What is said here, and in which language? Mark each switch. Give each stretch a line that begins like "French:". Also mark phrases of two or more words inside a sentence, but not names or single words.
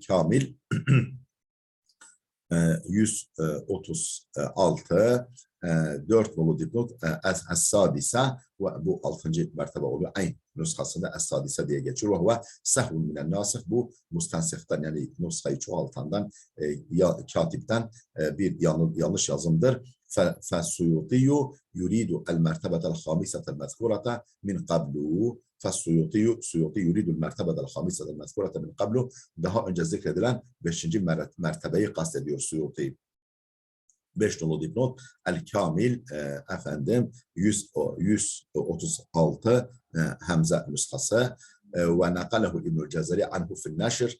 Turkish: 3 nolu dipnot el-kamil 136 4 nolu dipnot Es-Sadise ve bu 6. mertebe oluyor. Aynı nüshasında Es-Sadise diye geçiyor.
Arabic: وهو سهو من الناسخ,
Turkish: bu mustansihten yani nushayı çoğaltandan katipten bir yanlış yazımdır.
Arabic: فالسيوطي يريد المرتبة الخامسة المذكورة من قبله. فالسيوطي يريد المرتبة الخامسة المذكورة من قبله.
Turkish: Daha önce zikredilen 5. mertebeyi kastediyor Suyuti. 5 nolu dipnot El-Kamil efendim 136 Hemze nüshası
Arabic: ونقله ابن الجزري عنه في النشر.